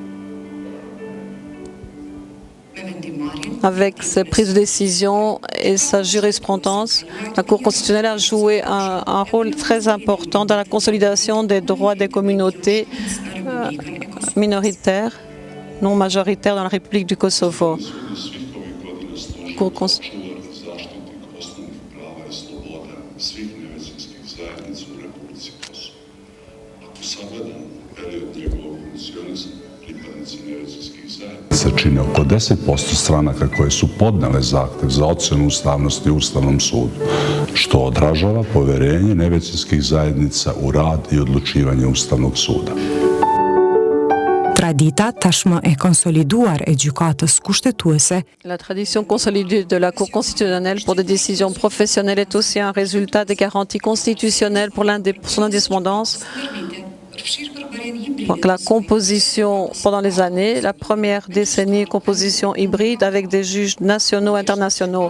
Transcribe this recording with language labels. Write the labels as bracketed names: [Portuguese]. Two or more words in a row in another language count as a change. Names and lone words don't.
[French] Avec ses prises de décision et sa jurisprudence, la Cour constitutionnelle a joué un rôle très important dans la consolidation des droits des communautés minoritaires, non majoritaires dans la République du Kosovo. [Serbian] Čine oko 10% stranaka koje su podnele zahtev za ocjenu ustavnosti u Ustavnom sudu, što odražava poverenje nevećinskih zajednica u rad i odlučivanje Ustavnog suda. [Albanian] Tradita tashmë e konsoliduar e gjykatës kushtetuese. [French] La tradition consolidée de la Cour constitutionnelle pour des décisions professionnelles est aussi un résultat des garanties constitutionnelles pour son indépendance. Donc la composition pendant les années, la première décennie, composition hybride avec des juges nationaux et internationaux.